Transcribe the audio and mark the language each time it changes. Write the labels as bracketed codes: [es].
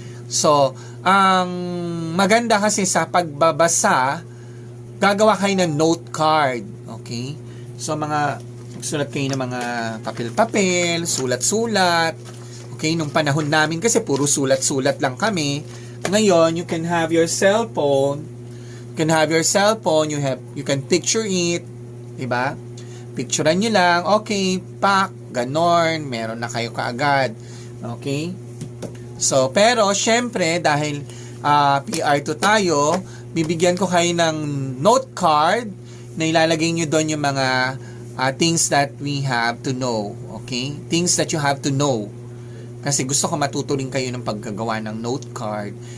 [tl] So, ang maganda kasi sa pagbabasa, gagawa kayo ng note card. Okay? So, sulat kayo ng mga papel-papel, sulat-sulat. Okay? Nung panahon namin kasi puro sulat-sulat lang kami. [en] Ngayon, you can have your cellphone. You can picture it. [tl] Diba? Picturean nyo lang. Okay, pak, ganon. Meron na kayo kaagad. Okay? So, pero, syempre, dahil PR2 tayo, bibigyan ko kayo ng note card na ilalagay nyo doon yung mga [en] things that we have to know. [tl] Okay? [en] Things that you have to know. [tl] Kasi gusto ko matuto rin kayo ng paggagawa ng note card.